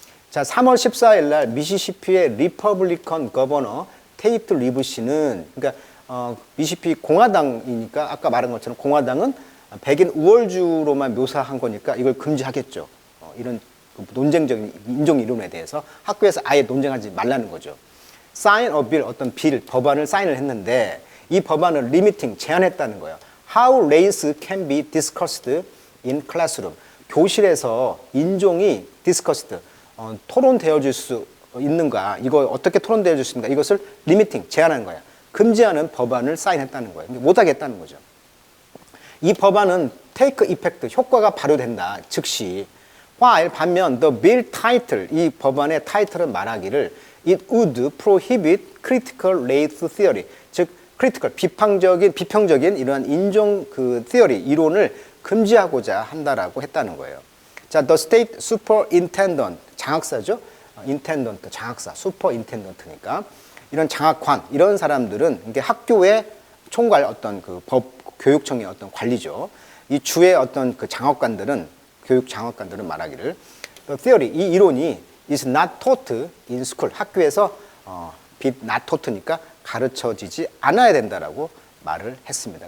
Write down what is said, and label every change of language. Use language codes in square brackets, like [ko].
[ko] 자, 3월 14일 날 미시시피의 리퍼블리컨 거버너 테이트 리브 씨는 그러니까 미시시피 공화당이니까 아까 말한 것처럼 공화당은 백인 우월주로만 묘사한 거니까 이걸 금지하겠죠. 이런 논쟁적인 인종 이론에 대해서 학교에서 아예 논쟁하지 말라는 거죠. [en] Sign a bill, [ko] 어떤 법안을 사인을 했는데 이 법안을 리미팅, 제한했다는 거예요. [en] How race can be discussed in classroom. [ko] 교실에서 인종이 [en] discussed, [ko] 토론되어질 수 있는가, 이거 어떻게 토론되어질 수 있는가, 이것을 리미팅, 제한하는 거야. 금지하는 법안을 사인했다는 거예요. 못하겠다는 거죠. 이 법안은 [en] take effect, [ko] 효과가 발효된다, 즉시. [en] while [ko] 반면 [en] the bill title, [ko] 이 법안의 타이틀은 말하기를 [en] it would prohibit critical race theory, [ko] 즉 critical, 비평적인 이러한 인종 theory, 이론을 금지하고자 한다라고 했다는 거예요. 자, [en] the state superintendent, [ko] 장학사죠. [en] intendant, [ko] 장학사, [en] superintendent니까 [ko] 이런 장학관 이런 사람들은 이게 학교의 총괄 어떤 그 법 교육청의 어떤 관리죠. 이 주의 어떤 그 장학관들은 교육 장학관들은 말하기를 [en] the theory [ko] 이 이론이 [en] is not taught in school [ko] 학교에서 [en] not taught [ko] 니까 가르쳐지지 않아야 된다라고 말을 했습니다.